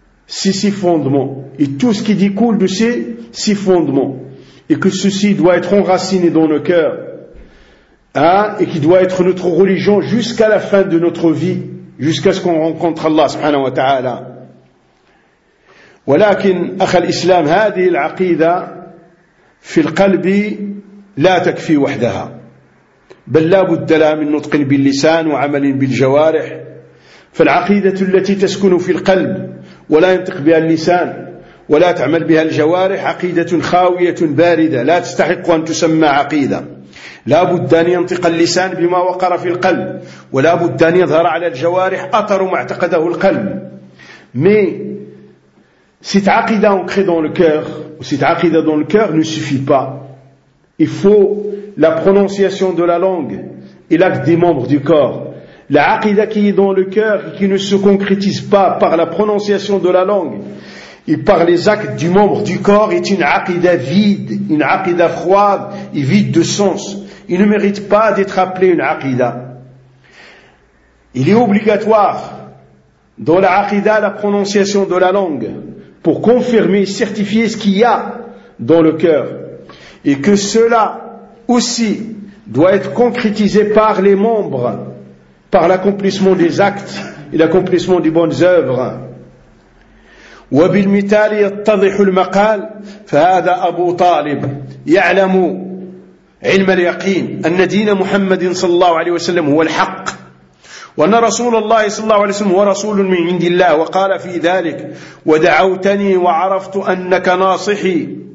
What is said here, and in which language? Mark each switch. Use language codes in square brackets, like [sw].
[fr] ces six fondements et tout ce qui découle de ces six fondements, et que ceci doit être enraciné dans nos cœurs, hein, et qui doit être notre religion jusqu'à la fin de notre vie, jusqu'à ce qu'on rencontre Allah subhanahu wa ta'ala. [ar] ولكن أخ الإسلام هذه العقيدة في القلب لا تكفي وحدها بل لا بد لها من نطق باللسان وعمل بالجوارح فالعقيدة التي تسكن في القلب ولا ينطق بها اللسان ولا تعمل بها الجوارح عقيدة خاوية باردة لا تستحق أن تسمى عقيدة لا بد أن ينطق اللسان بما وقر في القلب ولا بد أن يظهر على الجوارح أطر ما اعتقده القلب مي [fr] Cette aqida ancrée dans le cœur, ou cette aqida dans le cœur ne suffit pas. Il faut la prononciation de la langue et l'acte des membres du corps. La aqida qui est dans le cœur et qui ne se concrétise pas par la prononciation de la langue et par les actes du membre du corps est une aqida vide, une aqida froide et vide de sens. Il ne mérite pas d'être appelé une aqida. Il est obligatoire dans la aqida la prononciation de la langue. Pour confirmer et certifier ce qu'il y a dans le cœur. Et que cela aussi doit être concrétisé par les membres, par l'accomplissement des actes et l'accomplissement des bonnes œuvres. [ar] وَبِالْمِثَالِ يَتَّضِحُ الْمَقَالِ فَهَذَا أَبُو طَالِبٍ يَعْلَمُ عِلْمَ الْيَقِينِ أَنَّ دِينَ مُحَمَّدٍ صلى الله عليه وسلم هو الحق وأن رسول الله صلى الله عليه وسلم هو رسول من عند الله وقال في ذلك ودعوتني وعرفت أنك ناصحي